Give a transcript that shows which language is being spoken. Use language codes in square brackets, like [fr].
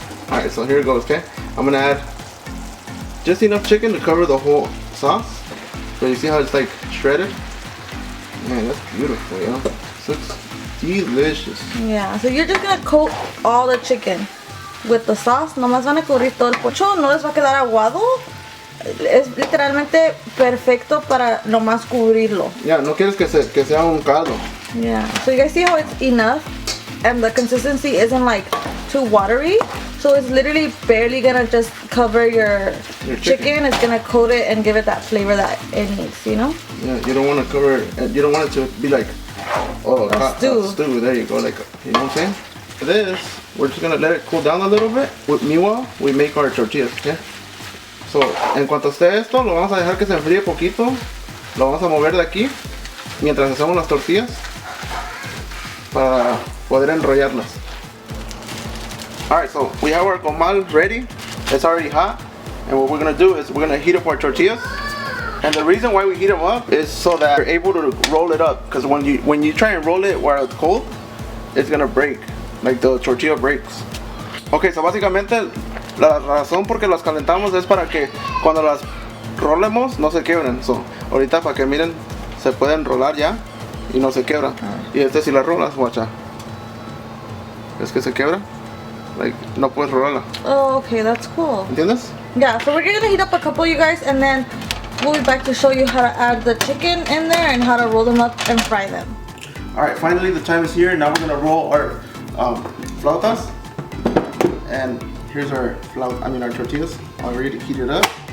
[en] Alright, so here it goes, okay? I'm gonna add just enough chicken to cover the whole sauce. So you see how it's like shredded? Man, that's beautiful, yo. This looks delicious. Yeah, so you're just gonna coat all the chicken with the sauce. [es] Nomás van a cubrir todo el pocho. No les va a quedar aguado. Es literalmente perfecto para nomás cubrirlo. Yeah, no quieres que sea un caldo. [en] Yeah, so you guys see how it's enough and the consistency isn't like too watery. So it's literally barely gonna just cover your chicken. It's gonna coat it and give it that flavor that it needs, you know? Yeah, you don't want to cover it. You don't want it to be like, oh, a stew. Stew. There you go, like, you know what I'm saying? For this, we're just gonna let it cool down a little bit. Meanwhile, we make our tortillas, okay? [es] So, en cuanto esté esto, lo vamos a dejar que se enfríe poquito. Lo vamos a mover de aquí mientras hacemos las tortillas para poder enrollarlas. [en] Alright, so we have our comal ready. It's already hot. And what we're gonna do is we're gonna heat up our tortillas. And the reason why we heat them up is so that we're able to roll it up. Because when you try and roll it while it's cold, it's gonna break. Like the tortilla breaks. Okay, so [es] básicamente la razón por qué las calentamos es para que cuando las rolemos no se quiebren. So, ahorita para que miren, se pueden rolar ya y no se quiebran. Y si las rolas, guacha, es que se quiebra. Like, no puedes rolarla. [en] Oh, okay, that's cool. [es] ¿Entiendes? [en] Yeah, so we're gonna heat up a couple, you guys, and then we'll be back to show you how to add the chicken in there and how to roll them up and fry them. Alright, finally the time is here. Now we're gonna roll our flautas. And here's our our tortillas already heated up.